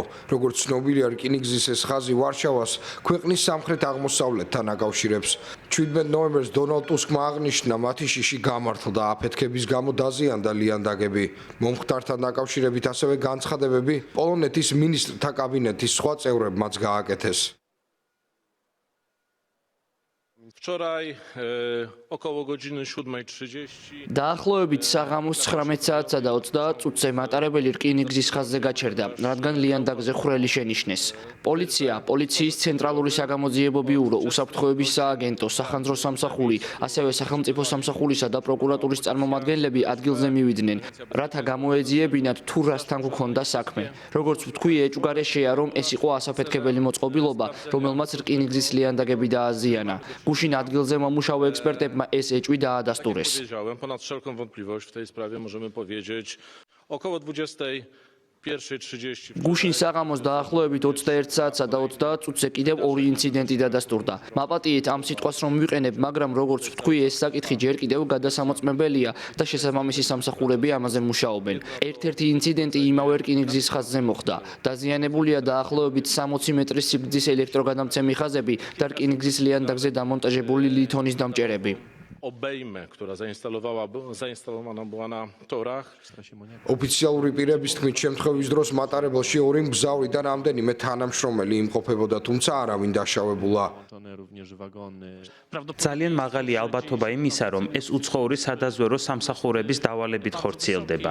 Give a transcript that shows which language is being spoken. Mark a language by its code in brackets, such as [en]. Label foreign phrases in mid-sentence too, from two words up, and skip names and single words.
[ka] Როგორც ცნობილია, რკინიგზის ეს ხაზი ვარშავას ქვეყნის სამხრეთ-აღმოსავლეთთან აკავშირებს. 17 ნოემბერს დონალდ ტუსკმა აღნიშნა, მათი შიში გამართლდა აფეთქების გამო დაზიანდა ლიანდაგები. მომხდართან დაკავშირებით ასევე განცხადებები პოლონეთის მინისტრთა კაბინეტის სხვა წევრებმაც გააკეთეს. [pl] Wczoraj około godziny 7:30 [ka] დაახლოებით საღამოს 19 საათსა და 30 წუთზე მატარებელი რკინიგზის ხაზზე გაჩერდა, რადგან ლიანდაგზე ხვრელი შენიშნეს. პოლიციის ცენტრალური საგამოძიებო ბიურო, უსაფრთხოების სააგენტო, სახანძრო სამსახური, ასევე სახელმწიფო სამსახურისა და პროკურატურის წარმომადგენლები ადგილზე მივიდნენ, რათა გამოეძიებინათ თუ რასთან გვქონდა საქმე. როგორც ვთქვი, ეჭვგარეშეა, რომ ეს იყო ასაფეთქებელი მოწყობილობა, რომელმაც რკინიგზის ლიანდაგები დააზიანა. Gushin ადგილზე მომუშავე ექსპერტებმა ეს ეჭვი დაადასტურეს. [pl] Ponad wszelką wątpliwość w tej sprawie możemy powiedzieć około 21:30. [ka] Gushin საღამოს დაახლოებით 21 საათსა და 30 წუთზე კიდევ ორი ინციდენტი დადასტურდა. მაპატიეთ ამ სიტყვას რომ ვიყენებ, მაგრამ როგორც ვთქვი, ეს საკითხი ჯერ კიდევ გადასამოწმებელია და შესაბამისი სამსახურები ამაზე მუშაობენ. ერთ-ერთი ინციდენტი იმავე რკინიგზის ხაზზე მოხდა. დაზიანებულია დაახლოებით 60 მეტრის სიგრძის ელექტროგადამცემი ხაზები და რკინიგზის ლიანდაგზე დამონტაჟებული ლითონის დამჭერები. [pl] Obejmę, która zainstalowana była na torach. [ka] ოფიციალური პირების თქმით, შემთხვევის დროს მატარებელში ორი მგზავრი და რამდენიმე თანამშრომელი იმყოფებოდა, თუმცა არავინ დაშავებულა. ძალიან მაღალი ალბათობა იმისა, რომ ეს უცხოური სადაზვერო სამსახურების დავალებით ხორციელდება.